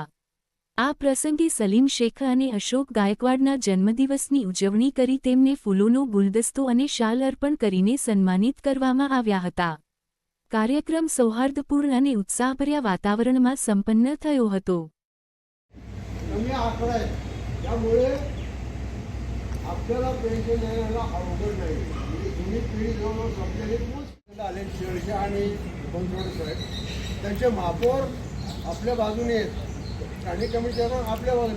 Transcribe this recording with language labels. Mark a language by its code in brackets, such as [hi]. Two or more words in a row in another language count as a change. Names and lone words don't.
[gu] આ પ્રસંગે સલીમ શેખ અને અશોક ગાયકવાડના જન્મદિવસની ઉજવણી કરી તેમને ફૂલોનો ગુલદસ્તો અને શાલ અર્પણ કરીને સન્માનિત કરવામાં આવ્યા હતા। કાર્યક્રમ સૌહાર્દપૂર્ણ અને ઉત્સાહભર્યા વાતાવરણમાં સંપન્ન થયો હતો। [mr] आपल्याला पेन्शन द्यायला अवघड नाही, म्हणजे जुनी पिढी जवळजवळ संपलेली पूर्ण आले शेळशे आणि कोणतोड साहेब त्यांचे महापौर आपल्या बाजूने आहेत, स्थानिक कमिटी पण आपल्या बाजूने।